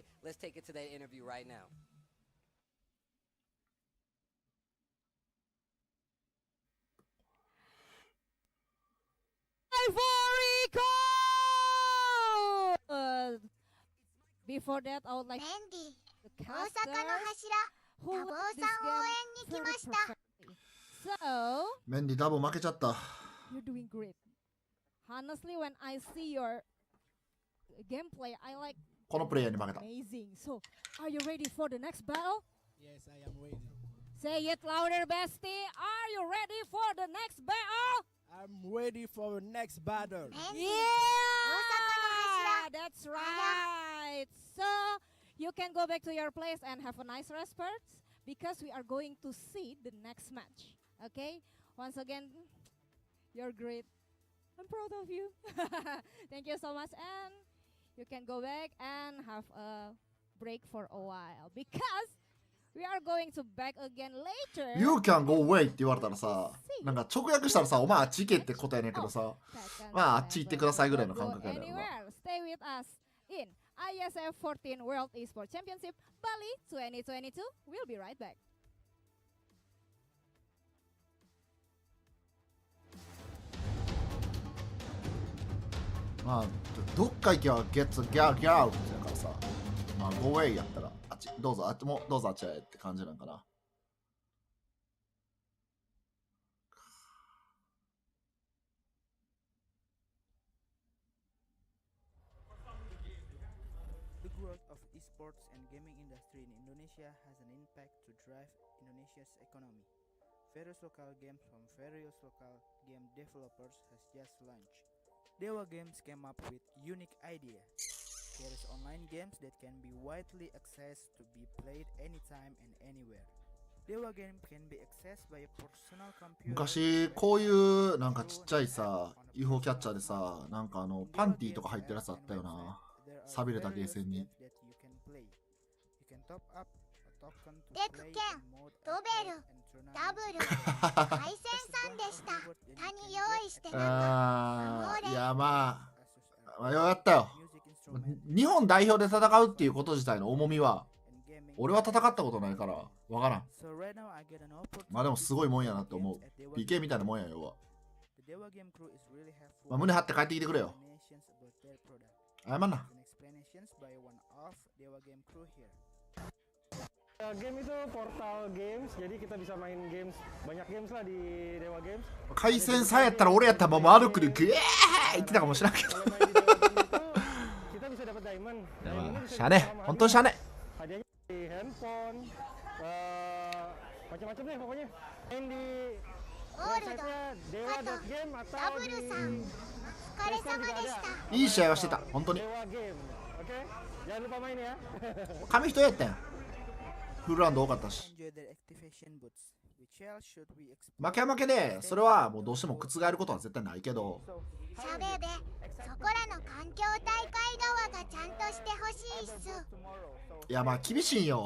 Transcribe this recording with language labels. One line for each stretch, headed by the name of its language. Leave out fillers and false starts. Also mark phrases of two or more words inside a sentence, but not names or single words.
English: Let's take it to that interview right now. Ivory Coast! Before that, I would like
Japanese: メンディ
English: the
Japanese: 大阪の
English: casters
Japanese: 柱
English: who
Japanese: 多忙
English: won this
Japanese: さん応援
English: game
Japanese: に来
English: very
Japanese: ました
English: perfectly. So,
Japanese: メンディダボ負けちゃった。
English: you're doing great. Honestly, when I see your gameplay, I like
Japanese: このプレイヤーに負けた。
English: amazing. So, are you ready for the next battle? Yes, I am ready. Say it louder, bestie. Are you ready for the next battle? I'm ready for the next battle.
Japanese: メンディ
English: Yeah, that's right. So, you can go back to your place and have a nice respite because we are going to see the next match. Okay? Once again, you're great. I'm proud of you. Thank you so much. And you can go back and have a break for a while because we are going to back again later. You can go away
Japanese: って言われたらさ、なんか直訳したらさ、お前あっち行けって答えねんけどさ、まああっち行ってくださいぐらいの感覚やねんな。
English: Stay with us in ISF 14 World Esports Championship Bali 2022. We'll be right back.
Japanese: まあどっか行けば
English: get out
Japanese: やからさ、まあ
English: go away
Japanese: やったらあっちどうぞあっちもどうぞあっちへって感じなんかな。
English: The growth of esports and gaming industry in Indonesia has an impact to drive Indonesia's economy. Various local games from various local game developers has just launched. Dewa Games came up with unique idea. There is online games that can be widely accessed to be played anytime and anywhere. Dewa Game can be accessed by a personal computer.
Japanese: 昔こういうなんかちっちゃいさ UFO キャッチャーでさ、なんかパンティーとか入ってるやつあったよな。寂れたゲーセンに。デクケン、ドベル、ダブル、対戦さんでした。他に用意してなかった。いやまあようやったよ。日本代表で戦うっていうこと自体の重みは俺は戦ったことないからわからん。まあでもすごいもんやなって思う。PK みたいなもんやよ。まあ胸張って帰ってきてくれよ。謝んな。
Indonesian: Game itu portal games, jadi kita bisa main games, banyak games lah di Dewa Games.
Japanese: 回線さえやったら俺やったらもう歩くでグエー言ってたかもしれんけど。
Indonesian: Kita bisa dapat diamond.
Japanese: しゃあね、本当にしゃあね。
Indonesian: Hadiahnya di handphone, macam-macam deh pokoknya. Main di
Japanese: ゴールド、
Indonesian: website-nya
Japanese: 加
Indonesian: dewa.game
Japanese: 藤、
Indonesian: atau
Japanese: ダブ
Indonesian: di
Japanese: ルさん、お疲れ様でした。いい試合はしてた、本当に。
Indonesian: Dewa Game, oke? Jangan lupa main ya.
Japanese: 紙一重やったやん。フルラウンド多かったし。負けは負けで、それはもうどうしても覆ることは絶対ないけど。しゃべべ、そこらの環境大会側がちゃんとしてほしいっす。いやまあ厳しいんよ。